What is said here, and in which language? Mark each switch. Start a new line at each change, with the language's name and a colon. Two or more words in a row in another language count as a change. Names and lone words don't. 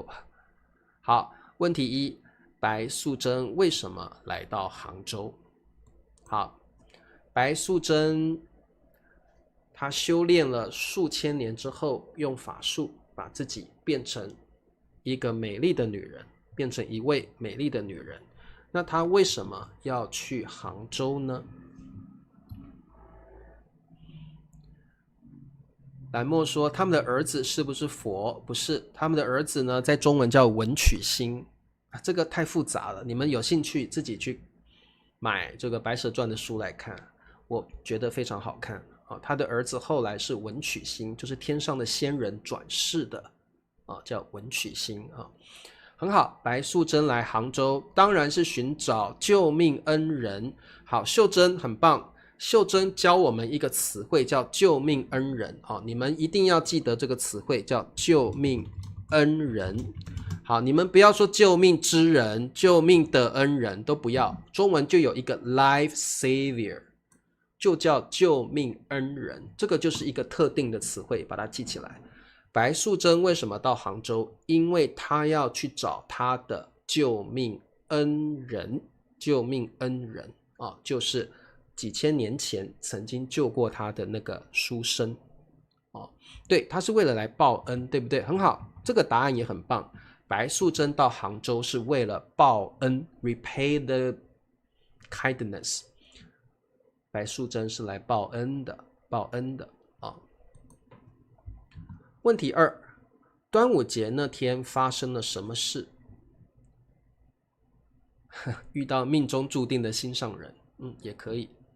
Chinese: 好，問題1，白素貞為什麼來到杭州？好，白素貞她修煉了數千年之後，用法術把自己變成一個美麗的女人，變成一位美麗的女人。那他為什麼要去杭州呢？藍墨說他們的兒子是不是佛？不是，他們的兒子呢，在中文叫文曲星這個太複雜了，你們有興趣自己去買這個白蛇傳的書來看，我覺得非常好看他的兒子後來是文曲星，就是天上的仙人轉世的叫文曲星很好，白素貞來杭州當然是尋找救命恩人。好，秀珍很棒，秀珍教我們一個詞彙叫救命恩人你們一定要記得這個詞彙叫救命恩人。好，你們不要說救命之人、救命的恩人，都不要。中文就有一個
English: life savior，
Chinese: 就叫救命恩人，這個就是一個特定的詞彙，把它記起來。白素貞為什麼到杭州？因為她要去找她的救命恩人，救命恩人啊，就是幾千年前曾經救過她的那個書生。哦，對，她是為了來報恩，對不對？很好，這個答案也很棒。白素貞到杭州是為了報恩 ，
English: repay the kindness。
Chinese: 白素貞是來報恩的，報恩的啊。問題二，端午節那天發生了什麼事？遇到命中注定的心上人，也可以。